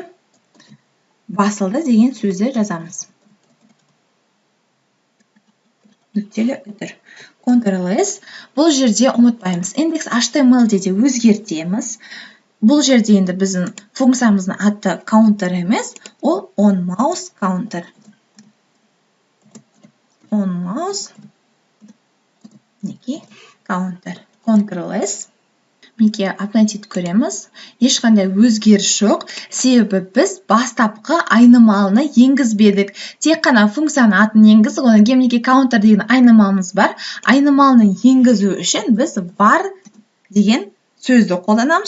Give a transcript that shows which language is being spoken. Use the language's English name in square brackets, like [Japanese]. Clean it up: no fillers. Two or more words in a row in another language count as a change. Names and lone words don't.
[Kazakh] Басылды деген сөзді жазамыз. Нүктелі үтір. Ctrl+S. Бұл жерде ұмытпаймыз. Индекс HTML-де де өзгертеміз. Бұл жерде енді біздің функциямыздың аты counter емес, ол [English] on mouse counter. On mouse counter. [Kazakh] Ctrl+S. Мінекей, апнайтит көреміз. Ешқандай өзгеріс жоқ. Себебі біз бастапқы айнымалыны енгізбедік. Тек қана функцияның атын енгіздік. Одан кейін мінекей counter деген айнымалымыз бар. Айнымалыны енгізу үшін біз var деген сөзді қолданамыз.